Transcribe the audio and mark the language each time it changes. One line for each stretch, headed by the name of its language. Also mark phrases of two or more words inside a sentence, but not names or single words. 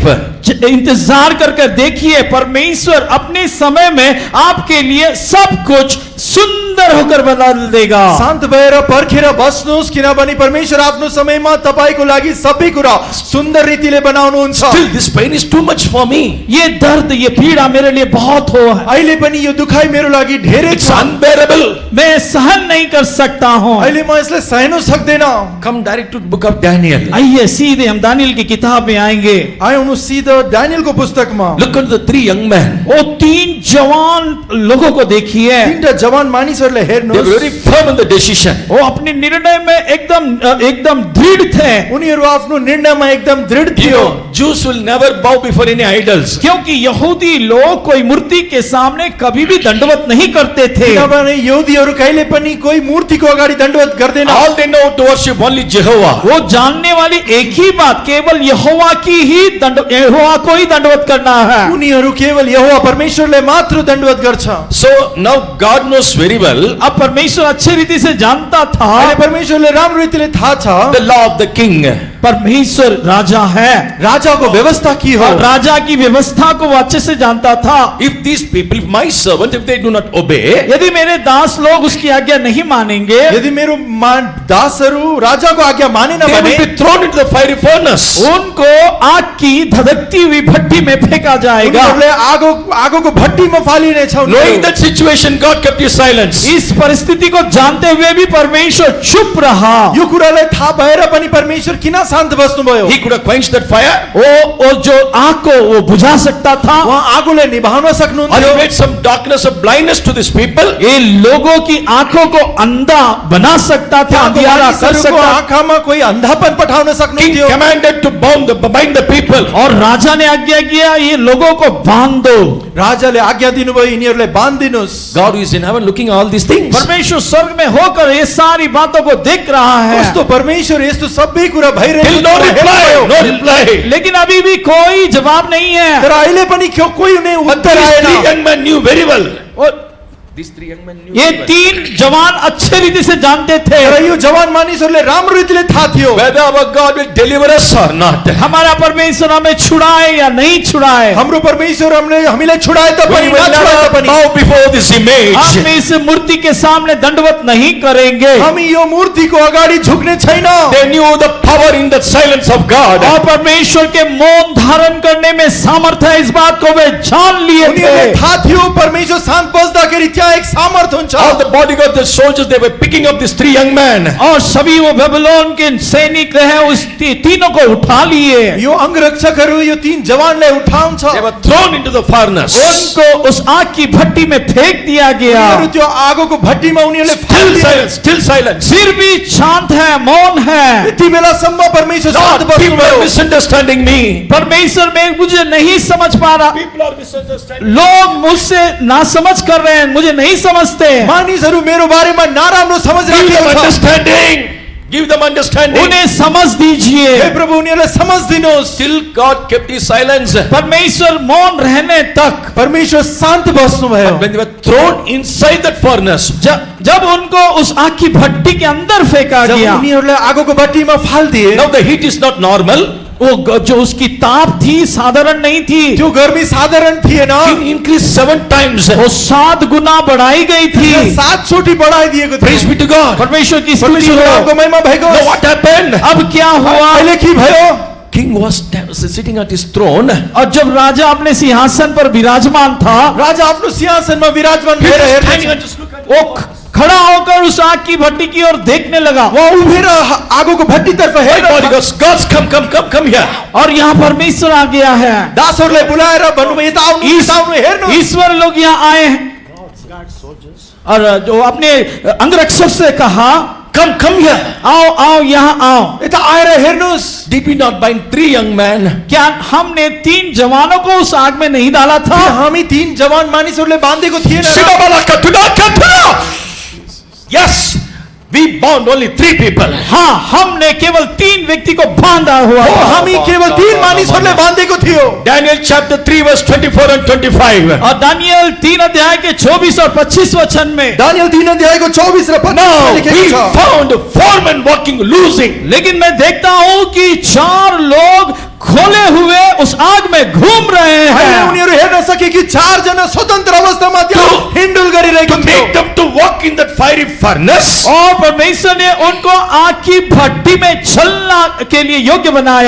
Hindi: इंतजार करके देखिए, परमेश्वर अपने समय में आपके लिए सब कुछ सुंदर होकर बदल देगा।
Nepali: शान्त भएर पर्खेर बस्नुहोस् किनभने परमेश्वर आफ्नो समयमा तपाईको लागि सबै कुरा सुन्दर रीतिले बनाउनुहुन्छ
English: Still, this pain is too much for me.
Hindi: ये दर्द, ये पीड़ा मेरे लिए बहुत हो है,
Nepali: अहिले पनि यो दुखाइ मेरो लागि धेरै
English: It's
Nepali: छ
English: unbearable.
Hindi: मैं सहन नहीं कर सकता हूँ।
Nepali: अहिले म यसलाई सहन सक्दैन
English: Come direct to the book of Daniel.
Hindi: आइए सीधे हम दानियल की किताब में आएंगे।
Nepali: आउनु सिधा दानियलको पुस्तकमा
English: Look at the three young men.
Hindi: वो तीन जवान लोगों को देखिए,
Nepali: तीनटा जवान मानिसहरूले
English: They were
Nepali: हेर्नुहोस्
English: very firm in the decision.
Hindi: वो अपने निर्णय में एकदम दृढ़ थे,
Nepali: उनीहरू आफ्नो निर्णयमा एकदम दृढ
English: You
Nepali: थियो
English: know, Jews will never bow before any idols.
Hindi: क्योंकि यहूदी लोग कोई मूर्ति के सामने कभी भी दंडवत नहीं करते थे।
Nepali: किनभने यहुदीहरू कहिले पनि कोही मूर्तिको अगाडि दण्डवत गर्दैन
English: All they know to worship only Jehovah.
Hindi: वो जानने वाली एक ही बात, केवल यहोवा को ही दंडवत करना है।
Nepali: उनीहरू केवल यहोवा परमेश्वरले मात्र दण्डवत गर्छ
English: So now God knows very well
Hindi: अब परमेश्वर अच्छी रीति से जानता था,
Nepali: अहिले परमेश्वरले राम्रो रीतिले थाहा छ
English: the law of the king.
Hindi: परमेश्वर राजा है
Nepali: राजाको व्यवस्था के हो
Hindi: और राजा की व्यवस्था को वो अच्छे से जानता था।
English: If these people, my servant, if they do not obey,
Hindi: यदि मेरे दास लोग उसकी आज्ञा नहीं मानेंगे,
Nepali: यदि मेरो दासहरू राजाको आज्ञा मानेन
English: they
Nepali: भने
English: will be thrown into the fiery furnace.
Hindi: उनको आग की धधकती हुई भट्टी में फेंका जाएगा।
Nepali: उनीहरूले आगोको भट्टीमा फालिनेछ
English: Knowing that situation, God kept His silence.
Hindi: इस परिस्थिति को जानते हुए भी परमेश्वर चुप रहा।
Nepali: यो कुरालाई थाहा भएर पनि परमेश्वर किन शान्त बस्नुभयो
English: He could have quenched that fire,
Hindi: वो जो आग को वो बुझा सकता था,
Nepali: उहाँ आगोलाई निभाउन
English: or
Nepali: सक्नुहुन्थ्यो
English: He made some darkness of blindness to these people.
Hindi: ये लोगों की आंखों को अंधा बना सकता था, अंधियारा कर
Nepali: मानिसहरूको
Hindi: सकता।
Nepali: आँखामा कोही अन्धापन पठाउन
English: King
Nepali: सक्नुहुन्थ्यो
English: commanded to bind the people.
Hindi: और राजा ने आज्ञा किया, ये लोगों को बांध दो।
Nepali: राजाले आज्ञा दिनुभयो यिनीहरूलाई बाँधिदिनुहोस्
English: God who is in heaven looking at all these things.
Hindi: परमेश्वर स्वर्ग में होकर ये सारी बातों को देख रहा है,
Nepali: कस्तो परमेश्वर यस्तो सबै कुरा भइरहेको
English: Still no reply, no reply.
Hindi: लेकिन अभी भी कोई जवाब नहीं है।
Nepali: तर अहिले पनि कोही उनी
English: But
Nepali: उत्तर
English: these three
Nepali: आएन
English: young men knew very well.
Hindi: और
English: These three young men knew
Hindi: ये
English: very well
Hindi: तीन जवान अच्छे रीति से जानते थे
Nepali: तर यो जवान मानिसहरूले राम्रो रीतिले थाहा थियो
English: whether our God will deliver us or not.
Hindi: हमारा परमेश्वर हमें छुड़ाए या नहीं छुड़ाए।
Nepali: हाम्रो परमेश्वर हामीलाई छुडाए
English: We
Nepali: तापनि
English: will
Nepali: नछुडाए
English: never
Nepali: तापनि
English: bow before this image.
Hindi: हम इस मूर्ति के सामने दंडवत नहीं करेंगे।
Nepali: हामी यो मूर्तिको अगाडि झुक्ने छैन
English: They knew the power in the silence of God.
Hindi: और परमेश्वर के मौन धारण करने में सामर्थ्य है, इस बात को वे जान लिए
Nepali: उनीहरूलाई
Hindi: थे।
Nepali: थाहा थियो परमेश्वर शान्त बस्दाखेरि त्यहाँ एक सामर्थ हुन्छ
English: All the bodyguards, the soldiers, they were picking up these three young men.
Hindi: और सभी वो बेबीलोन के सैनिक रहे, उस तीनों को उठा लिए,
Nepali: यो अंगरक्षकहरू यो तीन जवानलाई उठाउँछ
English: They were thrown into the furnace.
Hindi: उनको उस आग की भट्टी में फेंक दिया गया।
Nepali: उनीहरू त्यो आगोको भट्टीमा उनीहरूले
English: Still
Nepali: फालिदिए।
English: silence, still silence.
Hindi: फिर भी शांत है, मौन है।
Nepali: यति बेलासम्म परमेश्वर शान्त
English: Lord, people are
Nepali: बस्नुभयो
English: misunderstanding me.
Hindi: परमेश्वर में मुझे नहीं समझ पा रहा,
English: People are misunderstanding.
Hindi: लोग मुझसे ना समझ कर रहे हैं, मुझे नहीं समझते।
Nepali: मानिसहरू मेरो बारेमा नराम्रो समझ
English: Give them
Nepali: राखेको छ
English: understanding. Give them understanding.
Hindi: उन्हें समझ दीजिए।
Nepali: हे प्रभु उनीहरूलाई समझ दिनुहोस्
English: Still God kept His silence.
Hindi: परमेश्वर मौन रहने तक,
Nepali: परमेश्वर शान्त बस्नुभयो
English: When they were thrown inside that furnace,
Hindi: जब उनको उस आग की भट्टी के अंदर फेंका जब गया,
Nepali: उनीहरूलाई आगोको भट्टीमा फालिदिए
English: now the heat is not normal.
Hindi: वो जो उसकी ताप थी साधारण नहीं थी,
Nepali: त्यो गर्मी साधारण थिएन
English: It increased 7 times.
Hindi: वो 7 गुना बढ़ाई गई थी।
Nepali: 7 चोटि बढाइदिएको
English: Praise
Nepali: थियो
English: be to God.
Hindi: परमेश्वर की स्तुति
Nepali: परमेश्वर हो। नामको महिमा भएको
English: Now what happened?
Hindi: अब क्या हुआ?
Nepali: अहिले के भयो
English: King was sitting at his throne.
Hindi: और जब राजा अपने सिंहासन पर विराजमान था,
Nepali: राजा आफ्नो सिंहासनमा विराजमान
English: He
Nepali: भएर
English: was
Nepali: हेर्दै
English: standing and just look at
Hindi: वो खड़ा होकर उस आग की भट्टी की ओर देखने लगा।
Nepali: उहाँ उभिएर आगोको भट्टीतर्फ
English: My
Nepali: हेरेर
English: God, he goes, God's come here.
Hindi: और यहाँ परमेश्वर आ गया है।
Nepali: दासहरूलाई बुलाएर भन्नुभयो यता आउनु हेर्नु
Hindi: ईश्वर लोग यहाँ आए हैं और जो अपने अंगरक्षक से कहा,
English: come here.
Hindi: आओ आओ यहाँ आओ।
Nepali: यता आएर हेर्नुहोस्,
English: Did we not bind 3 young men?
Hindi: क्या हमने 3 जवानों को उस आग में नहीं डाला था?
Nepali: हामी 3 जवान मानिसहरूले बाँधेको थिएन र? Shidabalaka tudakatuna.
English: Yes, we bound only 3 people.
Hindi: हाँ, हमने केवल 3 व्यक्ति को बांधा हुआ
Nepali: हो,
Hindi: था।
Nepali: हामी केवल 3 मानिसहरूले बाँधेको थियो।
English: Daniel chapter 3 verse 24 and 25.
Hindi: और दानियल 3 अध्याय के 24 और 25 वचन में,
Nepali: दानियल 3 अध्यायको 24 र 25 मा
English: Now we
Nepali: लेखेको छ।
English: found 4 men walking losing.
Hindi: लेकिन मैं देखता हूं कि 4 लोग खोले हुए उस आग में घूम रहे
Nepali: अहिले
Hindi: हैं।
Nepali: उनीहरू हेर्न सके कि 4 जना स्वतन्त्र अवस्थामा त्यहाँ
English: To-
Nepali: हिन्डुल गरिरहेको
English: To
Nepali: थियो।
English: make them to walk in that fiery furnace.
Hindi: और परमेश्वर ने उनको आग की भट्टी में चलना के लिए योग्य बनाया।